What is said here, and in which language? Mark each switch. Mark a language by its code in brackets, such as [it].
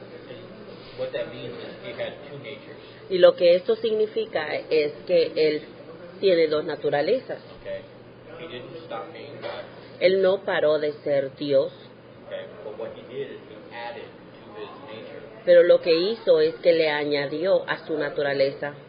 [en] And what that means is he had two natures, [es] Y lo que esto significa es que Él tiene dos naturalezas. [en] okay? He didn't stop being God, [es] Él no paró de ser Dios, [en] okay? But what he did is he added to his nature [es] pero lo que hizo es que le añadió a su naturaleza